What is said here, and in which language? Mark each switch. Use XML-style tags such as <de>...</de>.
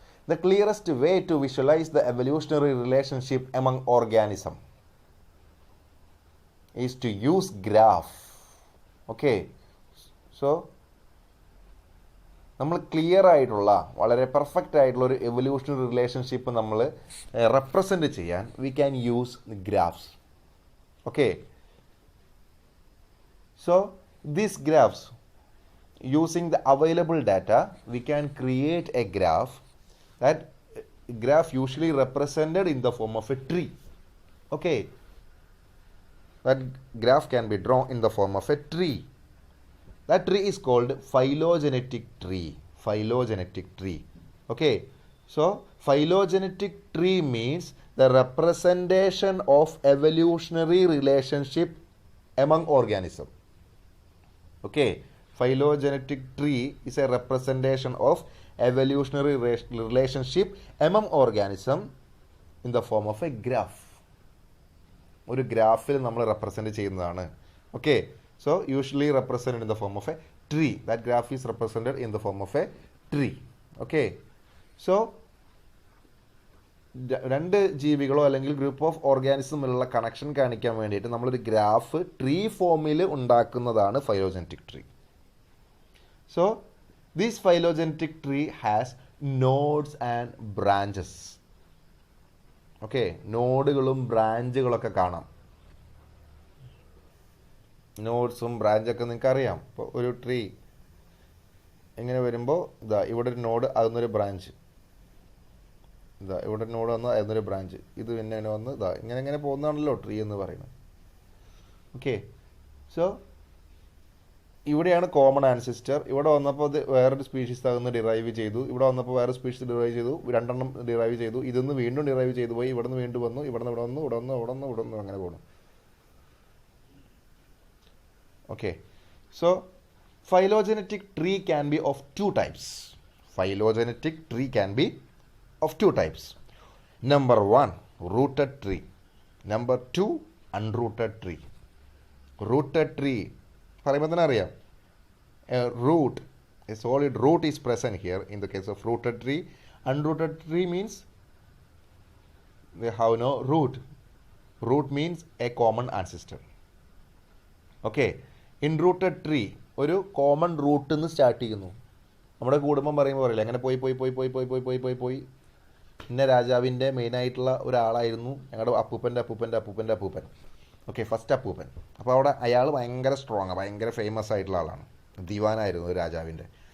<en>The clearest way to visualize the evolutionary relationship among organisms is to use graph.</en> <ml>Okay, so നമ്മൾ clear ആയിട്ടുള്ള വളരെ perfect ആയിട്ടുള്ള ഒരു evolutionary relationship നമ്മൾ represent ചെയ്യാൻ</ml> <en>We can use graphs. Okay, so these graphs using the available data we can create a graph. That graph usually represented in the form of a tree. Okay, that graph can be drawn in the form of a tree. That tree is called phylogenetic tree. Phylogenetic tree. Okay, so phylogenetic tree means the representation of evolutionary relationship among organisms. Okay, phylogenetic tree is a representation of evolutionary relationship among organism in the form of a graph.</en> <ml>ഒരു ഗ്രാഫിൽ നമ്മൾ represent ചെയ്യുന്നതാണ്.</ml> <en>Okay, so usually represented in the form of a tree. That graph is represented in the form of a tree.</en> <ml>Okay, so രണ്ട് ജീവികളോ അല്ലെങ്കിൽ group of ഓർഗാനിസമിലുള്ള connection കാണിക്കാൻ വേണ്ടിയിട്ട് നമ്മളൊരു graph tree ഫോമിൽ ഉണ്ടാക്കുന്നതാണ് phylogenetic tree.</ml> <en>So this phylogenetic tree has nodes and branches.</en> <ml>Okay, നോഡുകളും ബ്രാഞ്ചുകളൊക്കെ കാണാം. നോഡ്സും ബ്രാഞ്ചൊക്കെ നിങ്ങൾക്ക് അറിയാം. ഇപ്പോൾ ഒരു ട്രീ ഇങ്ങനെ വരുമ്പോൾ ഇതാ ഇവിടെ ഒരു നോഡ്, അതൊന്നൊരു ബ്രാഞ്ച്. ഇതാ ഇവിടെ ഒരു നോഡ് വന്ന് അതൊന്നൊരു ബ്രാഞ്ച്. ഇത് പിന്നെ വന്ന് ഇതാ ഇങ്ങനെ പോകുന്നതാണല്ലോ ട്രീ എന്ന് പറയുന്നത്. ഓക്കെ, സോ ഇവിടെയാണ് കോമൺ ആൻസിസ്റ്റർ. ഇവിടെ വന്നപ്പോൾ അത് വേറൊരു സ്പീഷീസ് ആകുന്ന ഡിറൈവ് ചെയ്തു. ഇവിടെ വന്നപ്പോൾ വേറെ സ്പീഷീസ് ഡിറൈവ് ചെയ്തു. രണ്ടെണ്ണം ഡിറൈവ് ചെയ്തു. ഇതിന്ന് വീണ്ടും ഡിറൈവ് ചെയ്തു പോയി. ഇവിടെ നിന്ന് വീണ്ടും വന്നു. ഇവിടെ വന്നു, ഇവിടെ വന്നു അങ്ങനെ പോകണം.</ml> <en>Okay, so phylogenetic tree can be of two types. Phylogenetic tree can be of two types. Number 1, rooted tree. Number 2, unrooted tree. Rooted tree,</en> <ml>പറയുമ്പോൾ തന്നെ അറിയാം,</ml> <en>root, a solid root is present here in the case of rooted tree. Unrooted tree means they have no root. Root means a common ancestor.</en> <ml>Okay,</ml> <en>in rooted tree</en> <ml>ഒരു common റൂട്ടിൽ നിന്ന് start ചെയ്യുന്നു. നമ്മുടെ കുടുംബം പറയുമ്പോൾ പറയില്ല അങ്ങനെ പോയി പോയി പോയി പോയി പോയി പോയി പോയി പോയി പോയി ഇന്ന രാജാവിൻ്റെ മെയിനായിട്ടുള്ള ഒരാളായിരുന്നു ഞങ്ങളുടെ അപ്പൂപ്പൻ്റെ അപ്പൂപ്പൻ്റെ അപ്പൂപ്പൻ്റെ അപ്പൂപ്പൻ. ഓക്കെ, ഫസ്റ്റ് അപ്പൂപ്പൻ. അപ്പോൾ അവിടെ അയാൾ ഭയങ്കര സ്ട്രോങ്, ഭയങ്കര ഫേമസ് ആയിട്ടുള്ള ആളാണ്, ദിവാനായിരുന്നു ഒരു രാജാവിൻ്റെ.</ml>